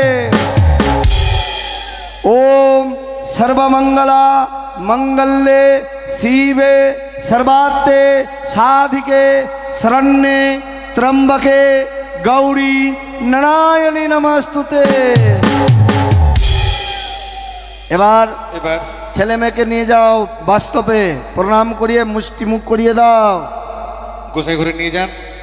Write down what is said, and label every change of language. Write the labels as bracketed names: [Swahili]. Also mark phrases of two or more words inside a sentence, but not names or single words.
[Sanskrit] ओम सर्वमंगला मंगल्ये शिवे सर्वार्थ साधिके शरण्ये त्र्यंबके गौरी नारायणी नमस्तुते। [Bangla] এবার এবার ছেলে মেয়েকে নিয়ে যাও বাস্তবে, প্রণাম করিয়ে মুষ্টি মুখ করিয়ে দাও। গোসাই ঘরে নিয়ে যান।